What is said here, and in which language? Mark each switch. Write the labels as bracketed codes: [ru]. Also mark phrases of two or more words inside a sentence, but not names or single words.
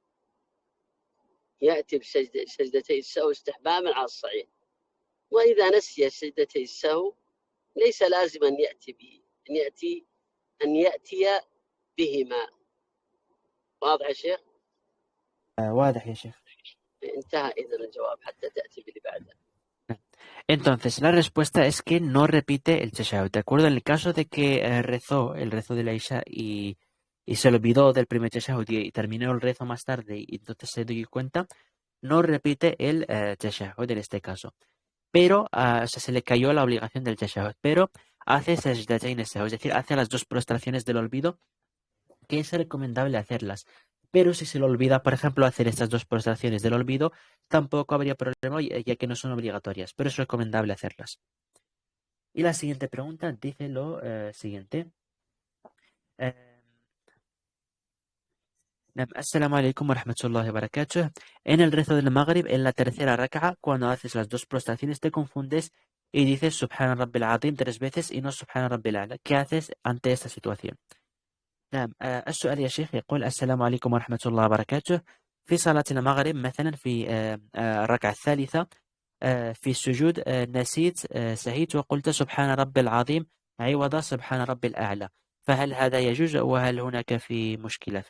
[ar] يأتي بسجدتي السهو استحبابا على الصحيح. وإذا نسي سجدتي السهو ليس لازم أن يأتي به أن يأتي بهما. واضح يا شيخ؟ واضح يا شيخ. انتهى إذن الجواب حتى تأتي باللي بعده. [es] Entonces, la respuesta es que no repite el tashahhud. ¿De acuerdo? En el caso de que rezó el rezo de la Isha y se olvidó del primer tashahhud y terminó el rezo más tarde y entonces se dio cuenta, no repite el tashahhud en este caso. Pero, o sea, se le cayó la obligación del tashahhud, pero hace [ar] سجدتين سهو, [es] es decir, hace las dos prostraciones del olvido, que es recomendable hacerlas. Pero si se le olvida, por ejemplo, hacer estas dos prostraciones del olvido, tampoco habría problema, ya que no son obligatorias, pero es recomendable hacerlas. Y la siguiente pregunta dice lo siguiente. [ar] السلام عليكم ورحمة الله وبركاته. [es] En el rezo del Maghrib, en la tercera raka'a, cuando haces las dos prostraciones, te confundes y dices [ar] سبحان ربي العظيم [es] 3 veces y no [ar] سبحان ربي الأعلى. [es] ¿Qué haces ante esta situación? [ar] نعم السؤال يا شيخ يقول السلام عليكم ورحمة الله وبركاته. في صلاة المغرب مثلا في الركعة الثالثة في السجود نسيت سهيت وقلت سبحان رب العظيم عوض سبحان رب الأعلى، فهل هذا يجوز وهل هناك في مشكلة فيه؟